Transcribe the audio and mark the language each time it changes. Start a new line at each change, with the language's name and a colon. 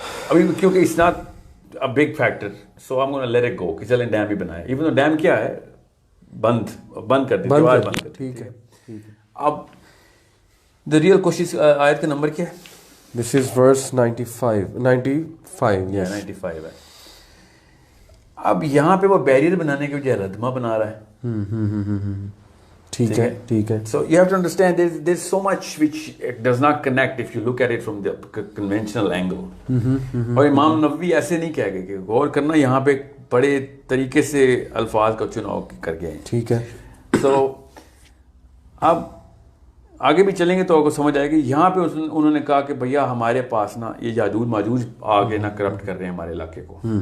Urdu: ابھی کیونکہ
English: it's not a big factor, so I'm going to let it go
Urdu: کہ چلیں ڈیم ہی بنائیں. ایون تو ڈیم کیا ہے, بند کر دیں, دیوار بند کر دیں. ٹھیک ہے. اب
English: the real question
Urdu: آیت کا نمبر کیا ہے؟
English: This is verse 95 yes
Urdu: 95 ہے. اب یہاں پہ وہ بیریئر بنانے کے بجائے ردمہ بنا رہا ہے. ٹھیک ہے ٹھیک ہے.
English: So you have to understand there's so much which it does not connect if you look at it from the conventional angle.
Urdu: اور امام نووی ایسے نہیں کہہ گئے کہ غور کرنا, یہاں پہ بڑے طریقے سے الفاظ کا چناؤ کر گئے ہیں. ٹھیک ہے. So اب آگے بھی چلیں گے تو آپ کو سمجھ آئے گی. یہاں پہ انہوں نے کہا کہ بھیا ہمارے پاس نا یہ یاجوج ماجوج آگے نہ کرپٹ کر رہے ہیں ہمارے علاقے کو.